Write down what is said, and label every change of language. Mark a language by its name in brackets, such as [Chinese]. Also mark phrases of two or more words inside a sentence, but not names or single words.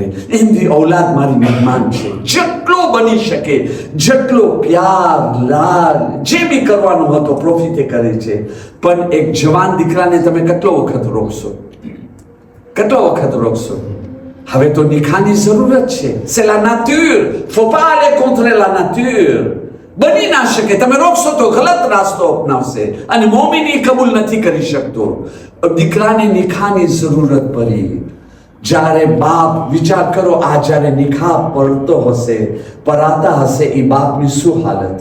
[Gujarati] એમની औलाद મારી મહેમાન છે, જેટલો બની શકે, જેટલો પ્યાર લાડ જે બી કરવાનું હતો પ્રોફિટ કરે છે. પણ એક જવાન દીકરાને તમે કેટલો વખત રોકશો? કેટલો વખત રોકશો? હવે તો નિકાહની જરૂરત છે. [French] c'est la nature, faut pas aller contre la nature. [Gujarati] બની ના શકે, તમે રોકશો તો ગલત રાસ્તો અપનાવશે અને મોમિની કબૂલ નથી કરી શકતો. દીકરાને નિકાહની જરૂરત પડી. જ્યારે બાપ, વિચાર કરો, આ જ્યારે નિકાહ પડતો હશે, પરાતા હશે, એ બાપની શું હાલત?